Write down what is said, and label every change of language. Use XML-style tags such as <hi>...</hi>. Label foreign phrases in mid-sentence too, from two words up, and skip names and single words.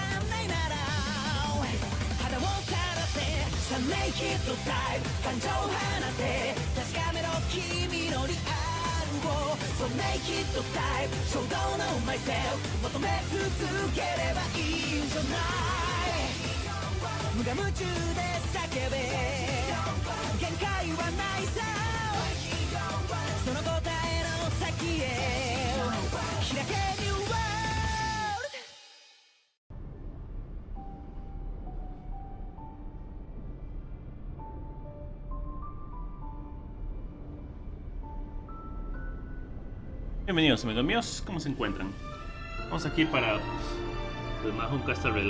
<ja>んないなら肌をさらせサネイキッドタイプ感情放って確かめろ君のリアルをサネイキッドタイプ衝動のマイセル求め続ければいいんじゃない無我夢中で叫べ限界はないさその答えの先へ開け</ja> <en>New World。</en> <es>Bienvenidos amigos míos, ¿cómo se encuentran? Vamos aquí para pues, más Honkai Star Rail.</es>